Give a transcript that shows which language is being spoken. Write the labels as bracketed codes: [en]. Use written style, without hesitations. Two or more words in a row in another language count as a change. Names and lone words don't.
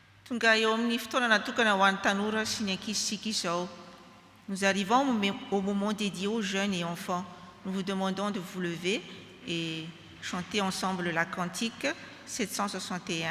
[mg] Tonga eo amin'ny fotoana natokana ho an'ny tanora sy ny ankizitsika izao. [fr] Nous arrivons au moment dédié aux jeunes et enfants. Nous vous demandons de vous lever et chanter ensemble la cantique 761.